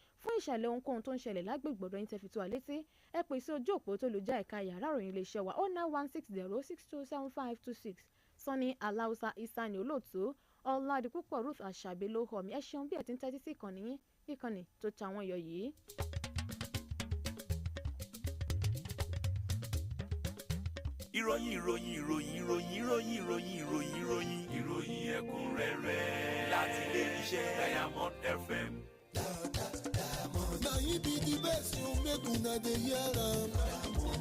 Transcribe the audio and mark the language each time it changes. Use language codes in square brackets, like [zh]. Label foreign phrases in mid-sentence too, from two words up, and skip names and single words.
[yo] Fún ìṣẹ̀lẹ̀ ohunkóhun tó ń ṣẹlẹ̀ lágbègbè ọ̀dọ̀ yín tẹ́ fi tó wa létí ẹ pè sí ojú òpó tó lù já ẹ̀ka yàrá ìròyìn iléeṣẹ́ wa 09160627526 Sanni Aláùsá Isa ni olóòtú Oladipupo Ruth Àṣàbí ló họ mí ẹ ṣeun bí ẹ ti ń tẹ́tí sí ìkànnì tó ta wọ́n yọ yìí. ìròyìn ẹ̀kúnrẹ́rẹ́ láti ilé iṣẹ́ Diamond FM. [pcm] Na him be the best, you make una dey hear am.